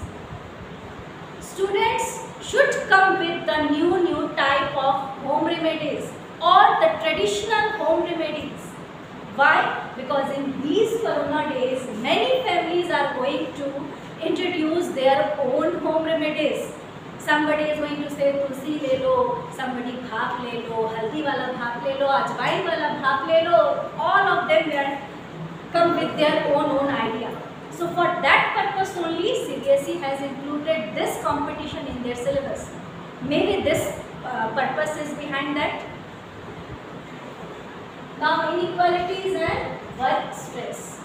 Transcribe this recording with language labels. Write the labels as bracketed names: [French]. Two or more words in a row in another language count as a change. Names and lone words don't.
[English] Students should come with the new type of home remedies or the traditional home remedies. Why? Because in these corona days, many families are going to introduce their own home remedies. Somebody is going to say [Hindi] तुलसी ले लो, [English] somebody [Hindi] भाप ले लो, हल्दी वाला भाप ले लो, अजवाइन वाला भाप ले लो. [English] All of them will come with their own idea. So for that purpose only CBSE has included this competition in their syllabus. Maybe this purpose is behind that. Now, inequalities and work stress.